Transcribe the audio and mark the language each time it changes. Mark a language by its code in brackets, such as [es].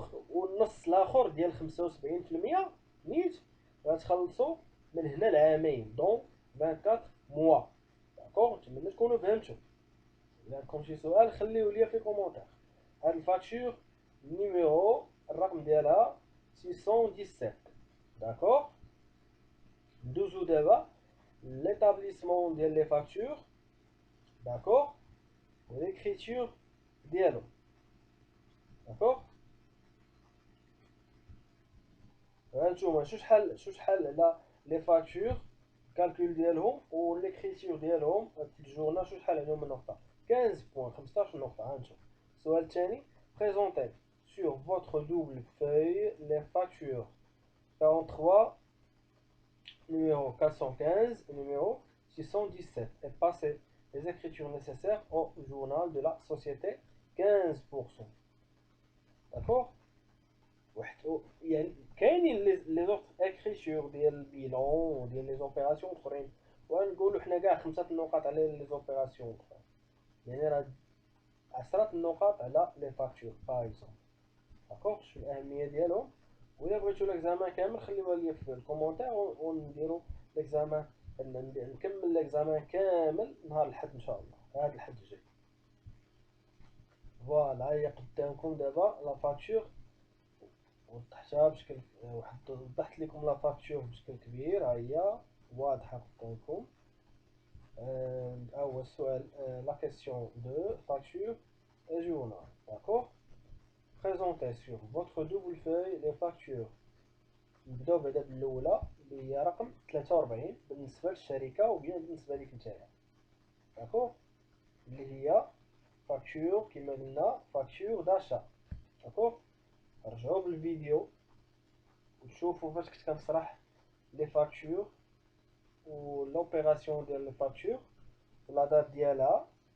[ar] والنص الاخر ديال 75% نيت غتخلصو من هنا لعامين دون 24 موا. داكوغ. نتمنى تكونوا فهمتوا. الا عندكم شي سؤال خليوه ليا في كومونتير. هاد الفاكتور نيميرو الرقم ديالها 617. داكوغ. ندوزو دابا [fr] l'établissement des factures, d'accord, l'écriture [ar] ديالهم, [fr] d'accord. [ar] هانتوما شحال على لي فاكتور الكالكول ديالهم والإكريتور ديالهم في الجورنال شحال عليهم النقطة 15 بوان 15 نقطة. هانتوما السؤال الثاني [fr] présentez sur votre double feuille les factures 43 numéro 415 et numéro 617 et passez les écritures nécessaires au journal de la société 15%. D'accord. [ar] يعني كاينين لي زوغ اكريتور ديال البيلون وديال لي زوبيراسيون اخرين ونقولوا حنا كاع 5 النقاط على لي زوبيراسيون اخرين يعني راه 10 النقاط على لي فاكتور باغ اكزومبل. داكوغ شوف الاهميه ديالهم. وإلا بغيتو ليكزامان كامل خليوها ليا في الكومونتير ونديرو ليكزامان نكمل ليكزامان كامل نهار الحد ان شاء الله هذا الحد الجاي. فوالا هي قدامكم دابا لا فاكتور وضحتها بشكل وضحت لكم لا فاكتور بشكل كبير. ها هي واضحه قدامكم. اول سؤال لا كيسيون دو فاكتور journal. [fr] D'accord. Présentez sur votre double feuille les factures. [ar] نبداو بعدا بالاولى اللي هي رقم 43 بالنسبه للشركه وبيان بالنسبه ليك نتايا. داكوغ اللي هي فاكتور كما قلنا فاكتور داشا. داكوغ رجعوا بالفيديو وتشوفوا فاش كنت كنشرح لي فاكتور و لوبيراسيون ديال لي فاكتور ولا دات ديالها.